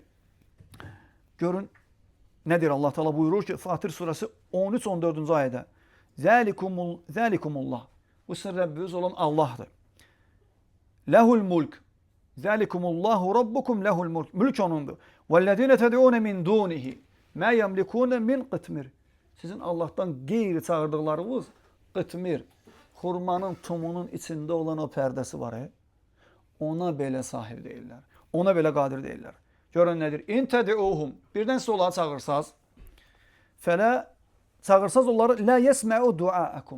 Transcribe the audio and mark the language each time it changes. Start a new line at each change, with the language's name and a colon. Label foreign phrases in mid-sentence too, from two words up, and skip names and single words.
Azerbaijani: Görün, nə deyir Allah Taala buyurur ki, Fatir surəsi 13-14-cü ayədə.
Arabic: ذلكم الله.
Azerbaijani: Bu sizin Rəbbiniz olan Allahdır.
Arabic: له الملك. ذلكم الله ربكم له الملك.
Azerbaijani: Mülk onundur.
Arabic: والذين تدعون من دونه ما يملكون من قطمير.
Azerbaijani: Sizin Allahdan qeyri çağırdıqlarınız qitmir. Xurmanın tumunun içində olan o pərdəsi var. Ona belə sahib deyirlər. Ona belə qadir deyirlər. Görün nədir?
Arabic: إن تدعوهم.
Azerbaijani: Birdən siz onları çağırsaz. Fələ çağırsaz onları
Arabic: لا يسمعوا دعاءكم.